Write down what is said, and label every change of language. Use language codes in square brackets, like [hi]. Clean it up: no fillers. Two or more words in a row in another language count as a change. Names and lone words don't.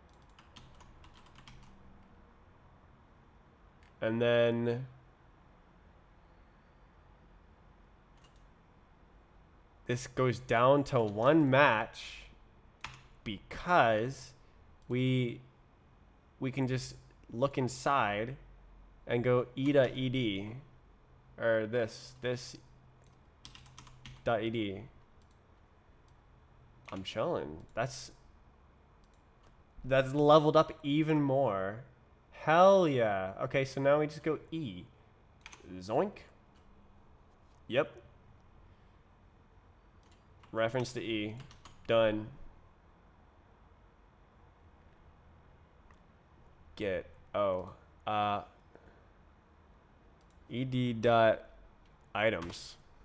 [en] And then this goes down to one match because we can just look inside and go e.ed or this .ed. I'm chilling. That's leveled up even more. Hell yeah. Okay, so now we just go E. Zoink. Yep. Reference to E. Done. Get ed dot items.